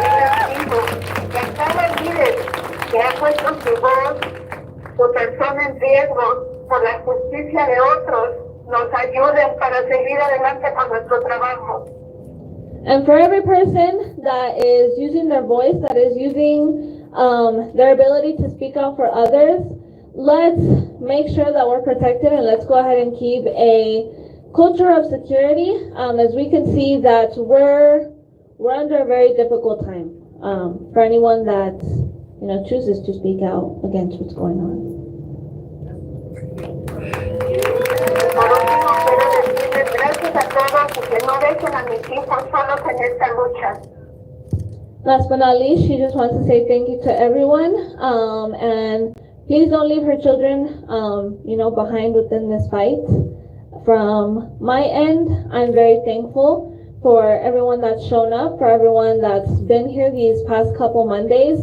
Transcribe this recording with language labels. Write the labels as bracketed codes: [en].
[es] Cada líder que ha puesto su voz, su persona en riesgo por la justicia de otros, nos ayuden para seguir adelante con nuestro trabajo. [en] And for every person that is using their voice, that is using their ability to speak out for others, let's make sure that we're protected, and let's go ahead and keep a culture of security, as we can see that we're under a very difficult time for anyone that chooses to speak out against what's going on. [es] Por último, quiero decirles gracias a todos y que no dejen a mis hijos solos en esta lucha. [en] Last but not least, she just wants to say thank you to everyone, and please don't leave her children, behind within this fight. From my end, I'm very thankful for everyone that's shown up, for everyone that's been here these past couple Mondays.